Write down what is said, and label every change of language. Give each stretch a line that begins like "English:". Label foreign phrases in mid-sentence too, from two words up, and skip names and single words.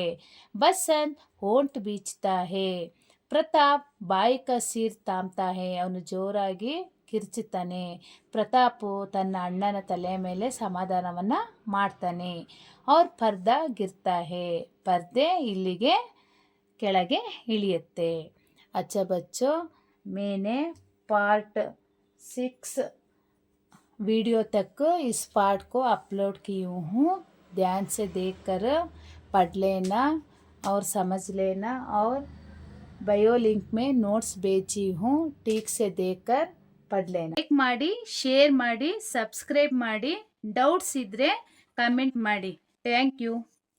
Hindi: बसंत होंठ भींचता है, प्रताप भाई का सिर थामता है,
Kannada: ಅವನು ಜೋರಾಗಿ ಕಿರ್ಚುತ್ತಾನೆ. ಪ್ರತಾಪು ತನ್ನ ಅಣ್ಣನ ತಲೆಯ ಮೇಲೆ ಸಮಾಧಾನವನ್ನು ಮಾಡ್ತಾನೆ.
Hindi: और पर्दा गिरता है,
Kannada: ಪರ್ದೆ ಇಲ್ಲಿಗೆ ಕೆಳಗೆ ಇಳಿಯುತ್ತೆ.
Hindi: अच्छा बच्चों, मैंने पार्ट 6 वीडियो तक इस पाठ को अपलोड की हूँ. ध्यान से देखकर पढ़ लेना और समझ लेना, और बायो लिंक में नोट्स भेजी हूँ, ठीक से देखकर पढ़ लेना.
Kannada: ಲೈಕ್ ಮಾಡಿ, ಶೇರ್ ಮಾಡಿ, ಸಬ್ಸ್ಕ್ರೈಬ್ ಮಾಡಿ. ಡೌಟ್ಸ್ ಇದ್ದರೆ ಕಮೆಂಟ್ ಮಾಡಿ.
English: thank you.